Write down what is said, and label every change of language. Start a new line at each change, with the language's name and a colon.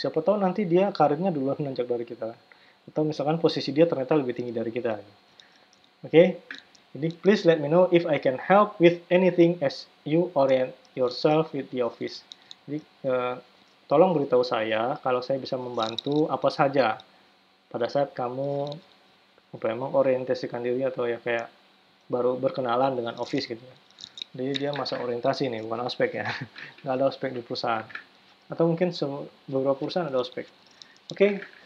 Indonesian: Siapa tahu nanti dia karirnya duluan menanjak dari kita. Atau misalkan posisi dia ternyata lebih tinggi dari kita. Oke? Jadi
English: please let me know if I can help with anything as you orient yourself with the office.
Indonesian: Jadi tolong beritahu saya kalau saya bisa membantu apa saja pada saat kamu mengorientasikan diri atau ya kayak baru berkenalan dengan Office gitu ya. Jadi dia masa orientasi nih, bukan ospek ya. Nggak ada ospek di perusahaan. Atau mungkin beberapa perusahaan ada ospek. Oke.